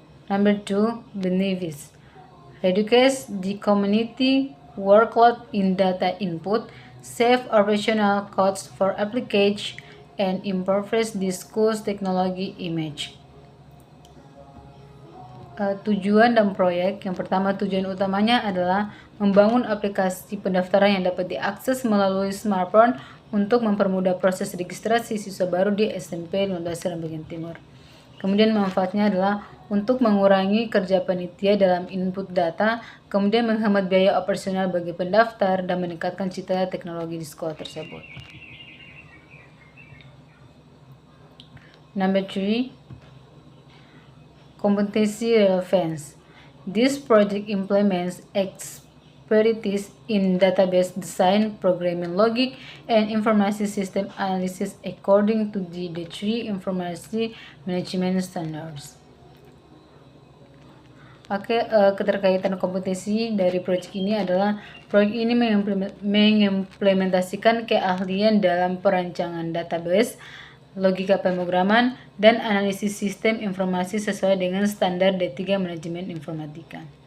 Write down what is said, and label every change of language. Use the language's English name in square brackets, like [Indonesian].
[English] Number 2, benefits. Reduce the community workload in data input, save operational costs for application, and improves the school's technology image. [Indonesian] Tujuan dan proyek. Yang pertama, tujuan utamanya adalah membangun aplikasi pendaftaran yang dapat diakses melalui smartphone untuk mempermudah proses registrasi siswa baru di SMP 15 Seram bagian timur. Kemudian manfaatnya adalah untuk mengurangi kerja panitia dalam input data, kemudian menghemat biaya operasional bagi pendaftar, dan meningkatkan citra teknologi di sekolah tersebut. [English] Number 3, competency relevance. This project implements expertise in database design, programming logic, and information system analysis according to the D3 Information Management Standards. [Indonesian] Oke, keterkaitan kompetensi dari proyek ini adalah proyek ini mengimplementasikan keahlian dalam perancangan database, logika pemrograman, dan analisis sistem informasi sesuai dengan standar D3 Manajemen Informatika.